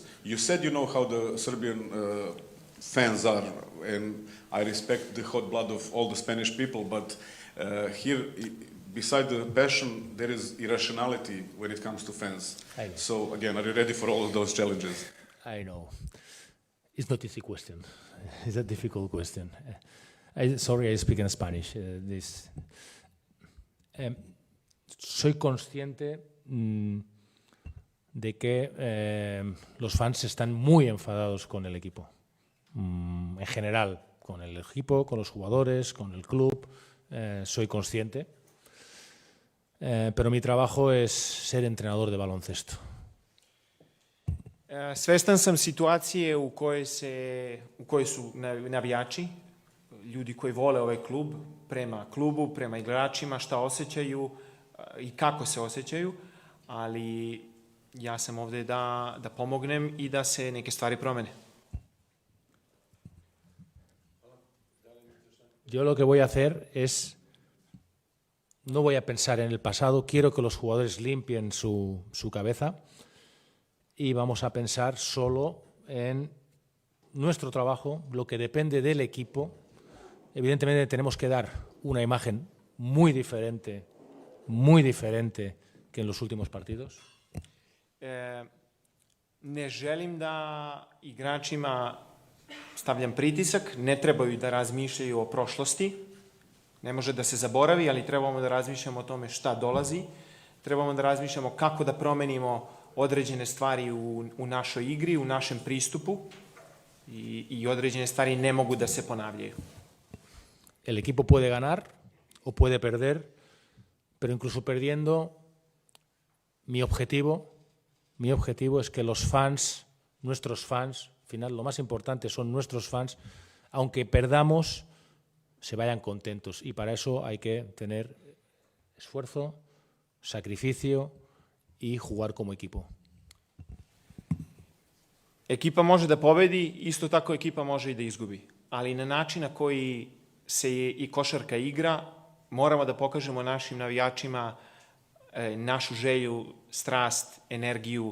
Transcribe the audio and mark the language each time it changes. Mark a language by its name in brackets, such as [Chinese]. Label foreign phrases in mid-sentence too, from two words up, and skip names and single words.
[English] You said you know how the Serbian fans are, and I respect the hot blood of all the Spanish people, but here, beside the passion, there is irrationality when it comes to fans. So again, are you ready for all of those challenges? I know. It's not an easy question. It's a difficult question. Sorry, I speak in Spanish. [Spanish] Soy consciente de que los fans están muy enfadados con el equipo. En general, con el equipo, con los jugadores, con el club. Soy consciente. Pero mi trabajo es ser entrenador de baloncesto. [Serbian] Svestan sam situacije u kojoj su navijači, ljudi koji vole ovaj klub, prema klubu, prema igračima, šta osjećaju i kako se osjećaju, ali ja sam ovdje da pomognem i da se neke stvari promene. [Spanish] Yo lo que voy a hacer es, no voy a pensar en el pasado, quiero que los jugadores limpien su cabeza y vamos a pensar solo en nuestro trabajo, lo que depende del equipo. Evidentemente tenemos que dar una imagen muy diferente que en los últimos partidos. [Serbian] Ne želim da igračima stavljam pritisak, ne trebaju da razmišljaju o prošlosti, ne može da se zaboravi, ali trebamo da razmišljamo o tome šta dolazi, trebamo da razmišljamo kako da promenimo određene stvari u našoj igri, u našem pristupu i određene stvari ne mogu da se ponavljaju. [Spanish] El equipo puede ganar o puede perder, pero incluso perdiendo, mi objetivo es que los fans, nuestros fans, al final lo más importante son nuestros fans, aunque perdamos, se vayan contentos. Y para eso hay que tener esfuerzo, sacrificio i jugar como equipo. [Serbian] Ekipa može da pobedi, isto tako ekipa može i da izgubi. Ali na način na koji se i košarka igra, moramo da pokažemo našim navijačima našu želju, strast, energiju.